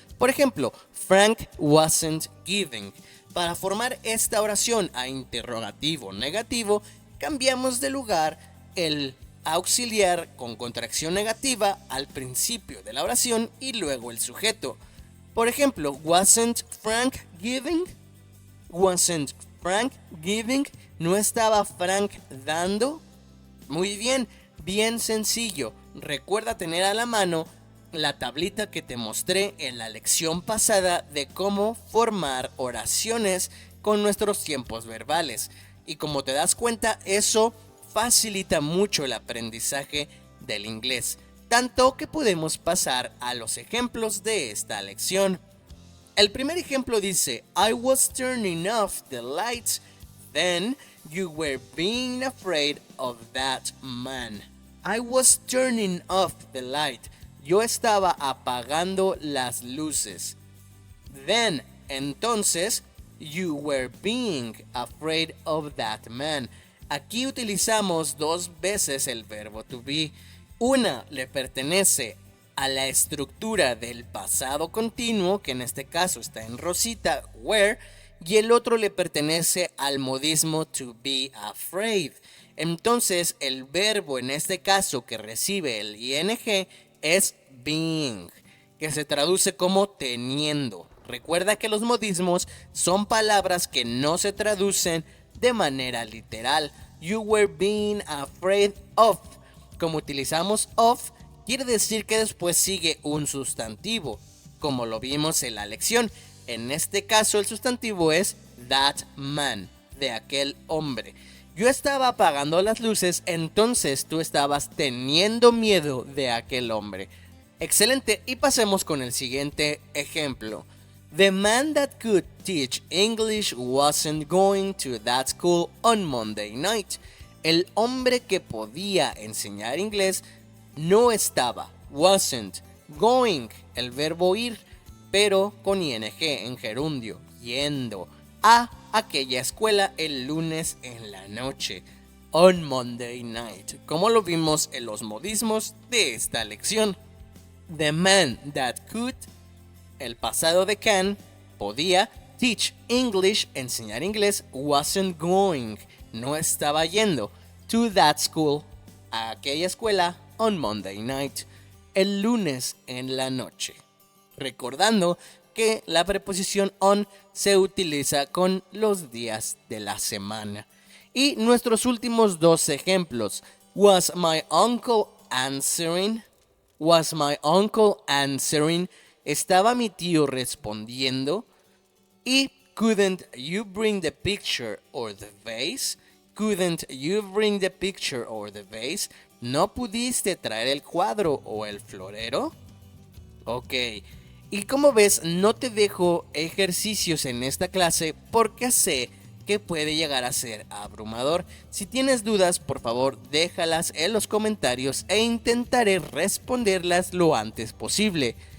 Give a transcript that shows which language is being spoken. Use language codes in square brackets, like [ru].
[es] Por ejemplo, [en] Frank wasn't giving. [es] Para formar esta oración a interrogativo negativo, cambiamos de lugar el auxiliar con contracción negativa al principio de la oración y luego el sujeto. Por ejemplo, [en] wasn't Frank giving? Wasn't Frank giving? [es] ¿No estaba Frank dando? Muy bien, bien sencillo. Recuerda tener a la mano la tablita que te mostré en la lección pasada de cómo formar oraciones con nuestros tiempos verbales. Y como te das cuenta, eso facilita mucho el aprendizaje del inglés, tanto que podemos pasar a los ejemplos de esta lección. El primer ejemplo dice, [en] I was turning off the lights, then you were being afraid of that man. I was turning off the light. [es] Yo estaba apagando las luces. [en] Then, entonces, you were being afraid of that man. [es] Aquí utilizamos dos veces el verbo to be. Una le pertenece a la estructura del pasado continuo, que en este caso está en rosita, were, y el otro le pertenece al modismo to be afraid. Entonces, el verbo en este caso que recibe el ing es being, que se traduce como teniendo. Recuerda que los modismos son palabras que no se traducen de manera literal. [en] You were being afraid of. [es] Como utilizamos of, quiere decir que después sigue un sustantivo, como lo vimos en la lección. En este caso el sustantivo es [en] that man, [es] de aquel hombre. Yo estaba apagando las luces, entonces tú estabas teniendo miedo de aquel hombre. Excelente, y pasemos con el siguiente ejemplo. [en] The man that could teach English wasn't going to that school on Monday night. [es] El hombre que podía enseñar inglés no estaba, wasn't, going, el verbo ir, pero con ing en gerundio, yendo a aquella escuela el lunes en la noche, [en] on Monday night, [es] como lo vimos en los modismos de esta lección. [en] The man that could, [es] el pasado de can, podía, [en] teach English, [es] enseñar inglés, [en] wasn't going, [es] no estaba yendo, [en] to that school, [es] a aquella escuela, [en] on Monday night, [es] el lunes en la noche. Recordando que la preposición on se utiliza con los días de la semana. Y nuestros últimos dos ejemplos. [en] Was my uncle answering? Was my uncle answering? [es] ¿Estaba mi tío respondiendo? [en] Y couldn't you bring the picture or the vase? Couldn't you bring the picture or the vase? [es] ¿No pudiste traer el cuadro o el florero? Ok. Y como ves, no te dejo ejercicios en esta clase porque sé que puede llegar a ser abrumador. Si tienes dudas, por favor, déjalas en los comentarios e intentaré responderlas lo antes posible.